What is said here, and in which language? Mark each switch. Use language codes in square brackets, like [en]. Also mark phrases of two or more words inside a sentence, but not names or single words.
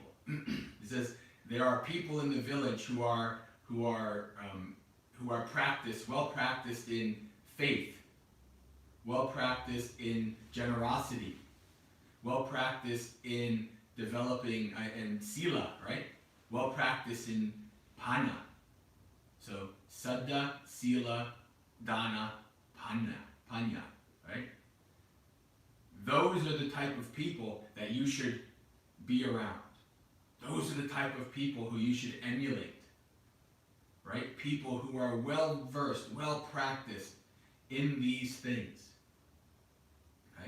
[en] He says there are people in the village who are well practiced in faith, well practiced in generosity, well practiced in developing in sila, right? Well practiced in pana. [pi] So saddha, sila, dana, panya, [en] right? Those are the type of people that you should be around. Those are the type of people who you should emulate, right? People who are well versed, well practiced in these things, right?